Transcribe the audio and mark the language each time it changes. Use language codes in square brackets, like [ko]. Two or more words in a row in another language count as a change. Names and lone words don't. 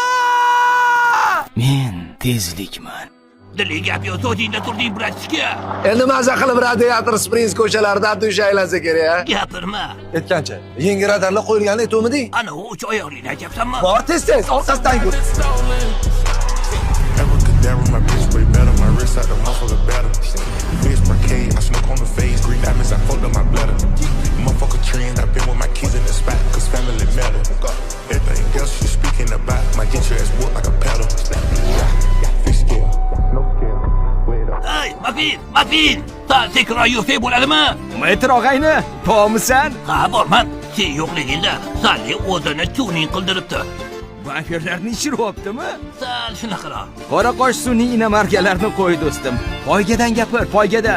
[uz] Men tezlikman. Dili gap yo'q, so'zingda turding, bratishka. Endi maza qilib radiator Springs ko'chalarida dusha aylansa kerak-a? Gapirma. Aytgancha, yangi radarlar qo'yilganini aytuvmiding? Ana u 3 oyoqlikni aytyapsanmi? Bor tez, orqasidan yur. [en] My bitch way better, my wrist out the motherfucker better. Bitch brocade, I smoke on the face, green diamonds, I fucked up my bladder. Motherfucker trend, I've been with my kids in the spot, cause family matter. Everything else you speaking about, might get your ass whooped like a pedal. Fish scale, no scale, wait up. [uz] Hey, Makvin! Sal sekinroq yursak bo'ladimi? Metr og'ayni, bormisan? Ha, borman. Sen yo'qligingda Salli o'zini tuning qildiribdi. Vampirlarni ishiryaptimi? Sal shunaqaroq. Qora qosh sun'iy inamarkalarni qo'y do'stim. Poygadan gapir, poygadan.